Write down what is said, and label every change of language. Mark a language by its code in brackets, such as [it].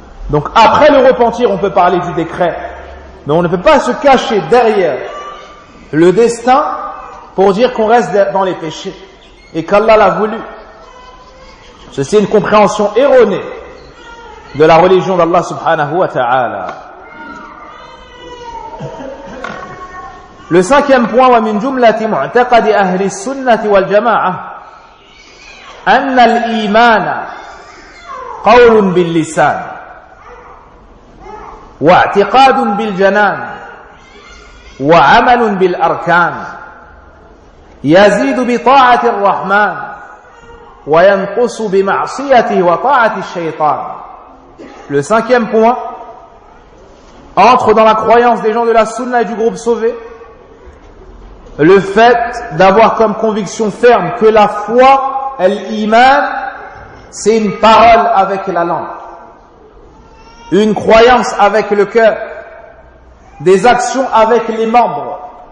[fr] Donc après le repentir, on peut parler du décret. Mais on ne peut pas se cacher derrière le destin pour dire qu'on reste dans les péchés et qu'Allah l'a voulu. Ceci est une compréhension erronée de la religion d'Allah subhanahu wa ta'ala. Le cinquième point, [ar] وَمِنْ جُمْلَةِ مُعْتَقَدِ أَهْلِ السُّنَّةِ وَالْجَمَاعَةِ أن الإيمان قول باللسان واعتقاد بالجنان وعمل بالأركان يزيد بطاعة الرحمن وينقص بمعصيته وطاعة الشيطان. [fr] Le cinquième point entre dans la croyance des gens de la Sunna et du groupe sauvé le fait d'avoir comme conviction ferme que la foi, l'iman, c'est une parole avec la langue, une croyance avec le cœur, des actions avec les membres.